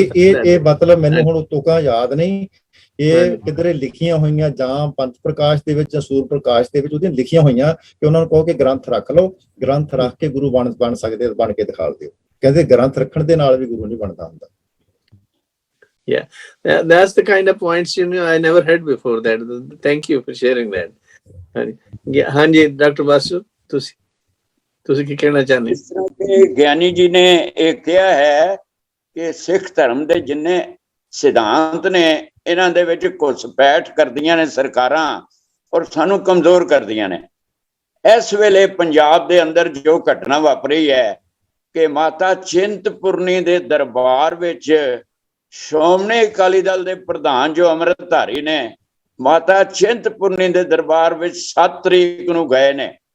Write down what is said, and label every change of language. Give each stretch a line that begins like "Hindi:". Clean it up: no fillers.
Punjabi: ਇਹ ਮਤਲਬ ਮੈਨੂੰ ਹੁਣ ਤੁਕਾਂ ਯਾਦ ਨਹੀਂ, ਇਹ ਕਿਧਰੇ ਲਿਖੀਆਂ ਹੋਈਆਂ ਜਾਂ ਪੰਥ ਪ੍ਰਕਾਸ਼ ਦੇ ਵਿੱਚ ਜਾਂ ਸੂਰ ਪ੍ਰਕਾਸ਼ ਦੇ ਵਿੱਚ ਉਹਦੀਆਂ ਲਿਖੀਆਂ ਹੋਈਆਂ ਕਿ ਉਹਨਾਂ ਨੂੰ ਕਹੋ ਕਿ ਗ੍ਰੰਥ ਰੱਖ ਲਓ, ਗ੍ਰੰਥ ਰੱਖ ਕੇ ਗੁਰੂ ਬਣ ਸਕਦੇ, ਬਣ ਕੇ ਦਿਖਾ ਦਿਓ। ਕਹਿੰਦੇ ਗ੍ਰੰਥ ਰੱਖਣ ਦੇ ਨਾਲ ਵੀ ਗੁਰੂ ਨਹੀਂ ਬਣਦਾ ਹੁੰਦਾ।
English: Yeah, that's the kind of points I never heard before that. Thank you for sharing that.
Punjabi: ਹਾਂਜੀ ਡਾਕਟਰ ਬਾਸੂ, ਤੁਸੀਂ ਕੀ ਕਹਿਣਾ ਚਾਹੁੰਦੇ? ਇਸ ਤਰ੍ਹਾਂ ਕਿ ਗਿਆਨੀ ਜੀ ਨੇ ਇਹ ਕਿਹਾ ਹੈ ਕਿ ਸਿੱਖ ਧਰਮ ਦੇ ਜਿੰਨੇ ਸਿਧਾਂਤ ਨੇ ਇਹਨਾਂ ਦੇ ਵਿੱਚ ਘੁਸਪੈਠ ਕਰਦੀਆਂ ਨੇ ਸਰਕਾਰਾਂ, ਔਰ ਸਾਨੂੰ ਕਮਜ਼ੋਰ ਕਰਦੀਆਂ ਨੇ। ਇਸ ਵੇਲੇ ਪੰਜਾਬ ਦੇ ਅੰਦਰ ਜੋ ਘਟਨਾ ਵਾਪਰੀ ਹੈ ਕਿ ਮਾਤਾ ਚਿੰਤਪੁਰਨੀ ਦੇ ਦਰਬਾਰ ਵਿੱਚ ਸ਼੍ਰੋਮਣੀ ਅਕਾਲੀ ਦਲ ਦੇ ਪ੍ਰਧਾਨ ਜੋ ਅੰਮ੍ਰਿਤਧਾਰੀ ਨੇ, ਮਾਤਾ ਚਿੰਤਪੁਰਨੀ ਦੇ ਦਰਬਾਰ ਵਿੱਚ 7 ਤਰੀਕ ਨੂੰ ਗਏ ਨੇ।